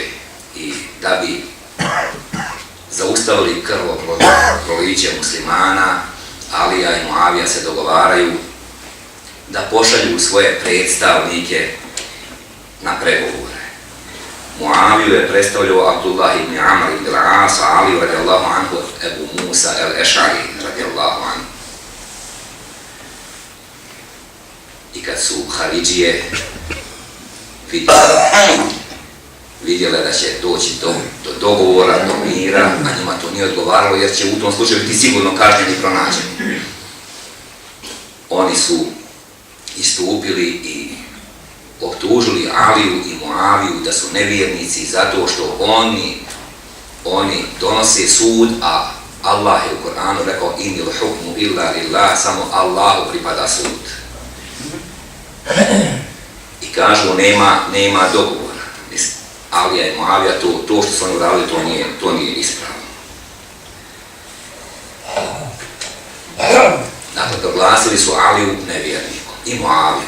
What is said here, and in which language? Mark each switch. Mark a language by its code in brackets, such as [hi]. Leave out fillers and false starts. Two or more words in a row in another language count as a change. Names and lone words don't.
[bs] I da bi zaustavili krvoproliće muslimana, Alija i Muavija se dogovaraju da pošalju svoje predstavnike na pregovore. Muaviju je predstavljao Abdullah ibn Amr ibn al-As, a Ali [ar] رضي الله عنه [bs] Ebu Musa el-Ešari [ar] رضي الله عنه. [bs] I kad su Haridžije vidjele da će doći do dogovora, do mira, a njima to nije odgovaralo jer će u tom slučaju biti sigurno kažnjeni i pronađeni. Oni su istupili i optužili Aliju i Muaviju da su nevjernici zato što oni donose sud, a Allah je u Koranu rekao [ar] إن الحكم إلا لله, [bs] samo Allahu pripada sud. I kažu nema dogovora. Alija i Muavija, to što su oni uradili, to nije ispravno. Dakle, proglasili su Aliju nevjernikom i Muaviju.